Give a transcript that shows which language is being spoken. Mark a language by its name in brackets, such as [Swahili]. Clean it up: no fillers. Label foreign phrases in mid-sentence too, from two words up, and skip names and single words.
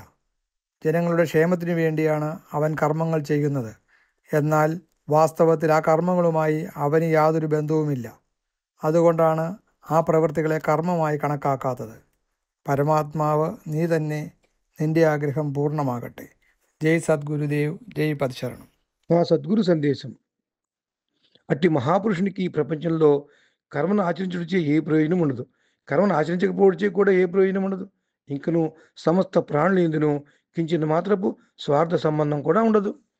[Malayalam] ജനങ്ങളുടെ ക്ഷേമത്തിനു വേണ്ടിയാണ് അവൻ കർമ്മങ്ങൾ ചെയ്യുന്നത്. എന്നാൽ വാസ്തവത്തിൽ ആ കർമ്മങ്ങളുമായി അവന് യാതൊരു ബന്ധവുമില്ല. അതുകൊണ്ടാണ് ആ പ്രവൃത്തികളെ കർമ്മമായി കണക്കാക്കാത്തത്. പരമാത്മാവ് നീ തന്നെ, നിന്റെ ആഗ്രഹം పూర్ణమాగట్టే. [Telugu] జై సద్గురుదేవ్, జై పదశరణం. మా సద్గురు సందేశం. అట్టి మహాపురుషునికి ఈ ప్రపంచంలో కర్మను ఆచరించడిచే ఏ ప్రయోజనం ఉండదు. కర్మను ఆచరించకపోవడిచే కూడా ఏ ప్రయోజనం ఉండదు. ఇంకను సమస్త ప్రాణులు ఎందును కించిన మాత్రపు స్వార్థ సంబంధం కూడా ఉండదు.